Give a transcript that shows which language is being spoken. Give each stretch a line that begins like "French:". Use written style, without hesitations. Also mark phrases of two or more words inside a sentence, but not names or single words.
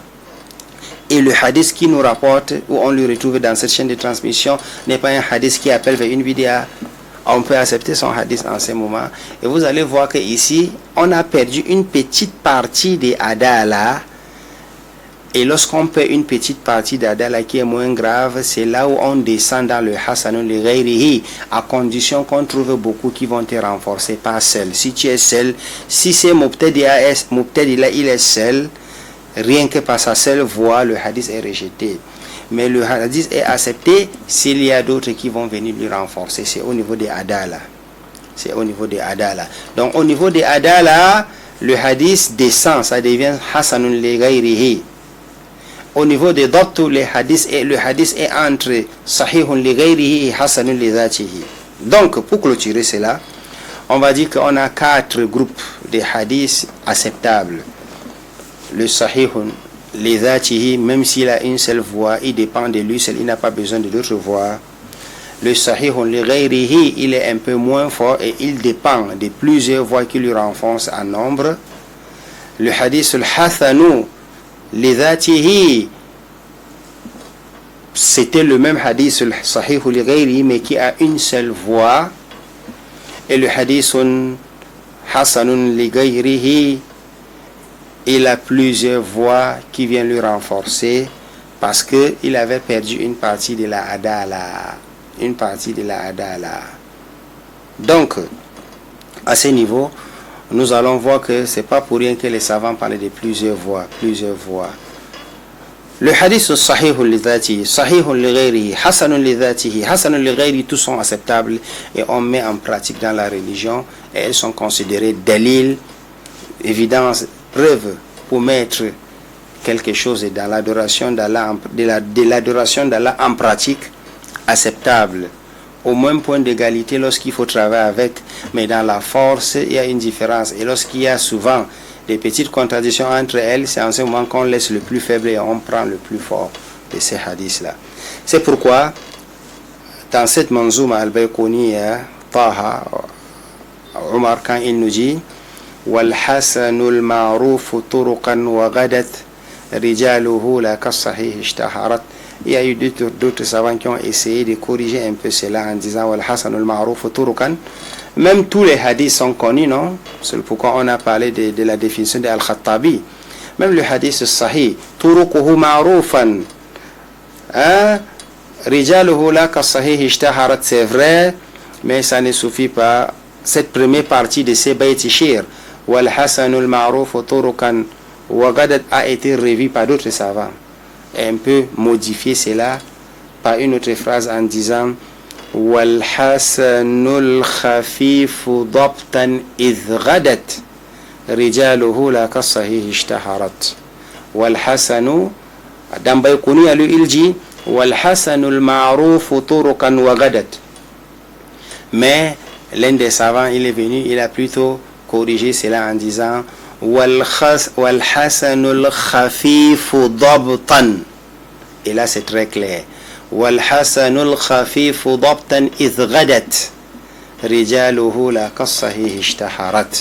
French: Et le hadith qui nous rapporte, où on le retrouve dans cette chaîne de transmission, n'est pas un hadith qui appelle vers une bid'a. On peut accepter son hadith en ce moment. Et vous allez voir qu'ici, on a perdu une petite partie des Adala. Et lorsqu'on perd une petite partie d'Adala qui est moins grave, c'est là où on descend dans le
Arabic: حسن لغيره,
French: à condition qu'on trouve beaucoup qui vont te renforcer par seul. Si tu es seul, si c'est Mubtadi'a, il est seul, rien que par sa seule voix, le hadith est rejeté. Mais le hadith est accepté s'il y a d'autres qui vont venir lui renforcer. C'est au niveau des Adala. C'est au niveau des Adala. Donc au niveau des Adala, le hadith descend, ça devient
Arabic: حسن لغيره.
French: Au niveau des Dabt, le hadith est entre
Arabic: صحيح لغيره
French: et
Arabic: حسن لذاته.
French: Donc, pour clôturer cela, on va dire qu'on a 4 groupes de hadiths acceptables.
Arabic: Le صحيح لذاته,
French: même s'il a une seule voix, il dépend de lui seul, il n'a pas besoin de d'autres voix.
Arabic: Le صحيح لغيره,
French: il est un peu moins fort et il dépend de plusieurs voix qui lui renforcent en nombre.
Arabic: Le حديث الحسن لذاته,
French: c'était le même hadith
Arabic: صحيح لغيري,
French: mais qui a une seule voix. Et le
Arabic: حديث حسن لغيره,
French: il a plusieurs voix qui viennent lui renforcer parce que il avait perdu une partie de la adala, Donc à ce niveau, nous allons voir que c'est pas pour rien que les savants parlaient de plusieurs voix.
Arabic: Le حديث صحيح لذاته صحيح لغيره حسن لذاته حسن لغيره,
French: tous sont acceptables et on met en pratique dans la religion et elles sont considérées dalil, évidence, preuve pour mettre quelque chose dans l'adoration d'Allah, de l'adoration d'Allah en pratique, acceptable. Au même point d'égalité lorsqu'il faut travailler avec, mais dans la force, il y a une différence. Et lorsqu'il y a souvent des petites contradictions entre elles, c'est en ce moment qu'on laisse le plus faible et on prend le plus fort de ces hadiths-là. C'est pourquoi, dans cette manzouma al-Bayqouniya, Taha, Omar, quand il nous dit
Arabic: وَالْحَسَنُ الْمَعْرُوفُ طُرُقًا وَغَدَتْ رِجَالُهُ لَا كَالصَّحِيحِ اشْتَهَرَتْ.
French: Il y a eu d'autres savants qui ont essayé de corriger un peu cela en disant
Arabic: وَالْحَسَنُ الْمَعْرُوفُ طُرُقًا.
French: Même tous les hadiths sont connus, non? C'est pourquoi on a parlé de la définition de Al-Khattabi. Même le hadith sahih,
Arabic: طرقه معروفا رجاله لا كالصحيح اشتهرت,
French: c'est vrai, mais ça ne suffit pas. Cette première partie de ces
Arabic: بيتي شعر, والحسن المعروف طرقا وغدت,
French: a été revue par d'autres savants. Et un peu modifier cela par une autre phrase en disant
Arabic: والحسن الخفيف ضبطا إذ غدت رجاله لا كالصحيح اشتهرت. والحسن
French: dans Bayqouniya lui il dit
Arabic: والحسن المعروف طرقا وغدت.
French: Mais l'un des savants il est venu, il a plutôt corrigé cela en disant
Arabic: والحسن الخفيف ضبطا.
French: Et là c'est très clair.
Arabic: والحسن الخفيف ضبطا إذ غدت رجاله لا كالصحيح اشتهرت.